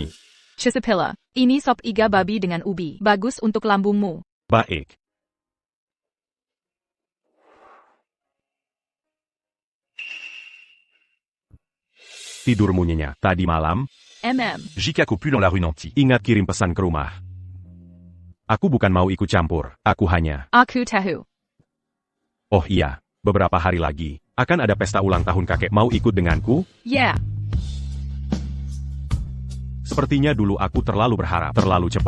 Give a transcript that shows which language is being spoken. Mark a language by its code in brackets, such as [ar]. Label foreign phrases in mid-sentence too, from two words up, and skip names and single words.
[id] Chisipilla, ini sop iga babi dengan ubi. Bagus untuk lambungmu. Baik. Tidurmu nyenyak. Tadi malam, Jika kau pu dans la rue Nanty. ingat kirim pesan ke rumah. Aku bukan mau ikut campur, aku hanya... Aku tahu. Oh iya, beberapa hari lagi, akan ada pesta ulang tahun kakek. Mau ikut denganku? Yeah. Sepertinya dulu aku terlalu berharap, terlalu cepat.